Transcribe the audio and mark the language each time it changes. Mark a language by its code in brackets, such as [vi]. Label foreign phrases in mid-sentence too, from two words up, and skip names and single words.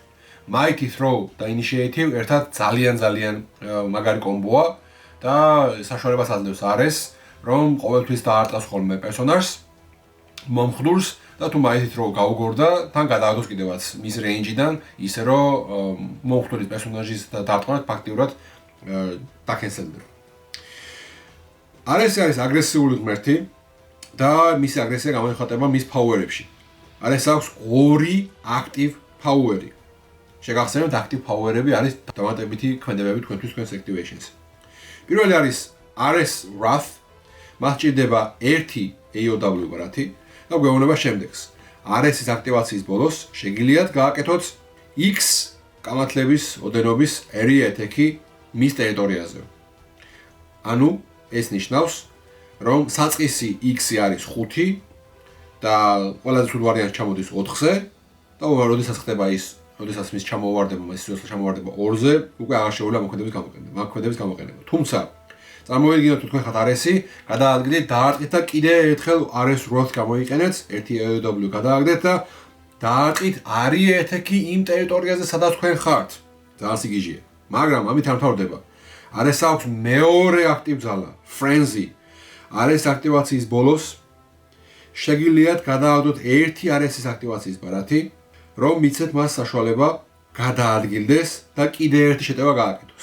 [ka] Mighty Throw და Initiative ერთად ძალიან მაგარი კომბოა და საშუალებას აძლევს არეს, რომ ყოველთვის დაარტყას ხოლმე პერსონაჟს, მომხდურს და თუ Mighty Throw გაუგორდა, თან გადააგდოს კიდევაც მის range-დან, ისე რომ მომხდურის პერსონაჟის დარტყმა ფაქტიურად დაკენსელდება. არესი არის აგრესიული ღმერთი და მისი აგრესია გამოიხატება მის power-ებში. არეს აქვს 2 [en] active power- [ka] ი. შეგახსენებთ, [en] active power- [ka] ები არის დამატებითი ქმედებები თქვენთვის თქვენს activation-ზე. პირველი არის Ares Wrath, მას ჭირდება 1 AOW ბარათი და გვეუბნება შემდეგს. Ares-ის აქტივაციის ბოლოს შეგიძლიათ გააკეთოთ X კამათლების ოდენობის [en] area attack- [ka] ი მის ტერიტორიაზე. ეს ნიშნავს, რომ საწყისი X-ი არის 5 და ყველაზე სულ ვარიანტი ჩამოდის 4-ზე და როდესაც ხდება ის, როდესაც მის ჩამოვარდება, მის სიოსლე ჩამოვარდება 2-ზე, უკვე აღარ შეუძლია მოქმედების გამოყენება. თუმცა წარმოვიდგინოთ, თქვენ ხართ არესი, გადაადგილეთ, დაარტყით და კიდე ერთხელ Ares Wrath გამოიყენეთ, 1 AOW გადააგდეთ და დაარტყით [en] area attack- [ka] ი იმ ტერიტორიაზე, სადაც თქვენ ხართ. ძალიან სიგიჟეა. მაგრამ ამით არ მთავრდება. Ares აქვს მეორე აქტივ ძალა, Frenzy. Ares აქტივაციის ბოლოს შეგიძლიათ გადააგდოთ 1 Ares-ის აქტივაციის ბარათი, რომ მიცეთ მას საშუალება გადაადგილდეს და კიდე ერთი შეტევა გააკეთოს.